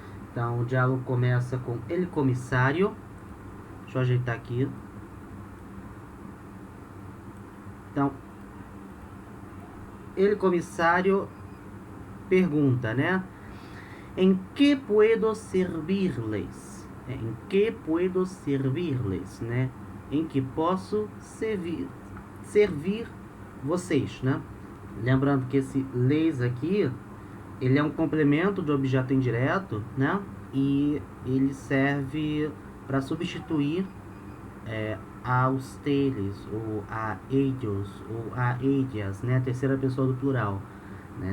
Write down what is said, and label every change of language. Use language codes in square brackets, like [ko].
[pt] Então, o diálogo começa com el comissário. Deixa eu ajeitar aqui. Então, el comissário pergunta, né? [es] Em que puedo servirles? Em que puedo servirles, né? [pt] Em que posso servir vocês, né? Lembrando que esse les aqui, ele é um complemento de objeto indireto, né? E ele serve para substituir a ustedes, ou a ellos, ou a ellas, né? A terceira pessoa do plural. Né?